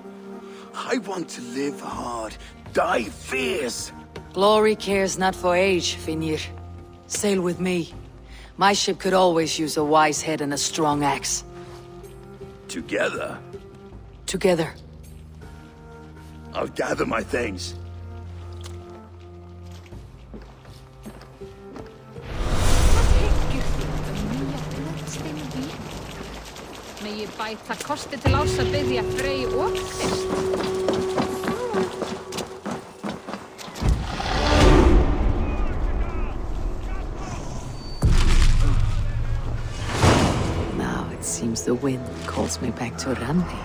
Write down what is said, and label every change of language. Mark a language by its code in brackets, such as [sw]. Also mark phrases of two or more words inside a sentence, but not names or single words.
[en] I want to live hard, die fierce. Glory cares not for age, Finir. Sail with me. My ship could always use a wise head and a strong axe. Together, Together. I'll gather my things. [is] Megi bæta kosti til árs að biðja Frey og fyrst. [en] Now it seems the wind calls me back to Randi.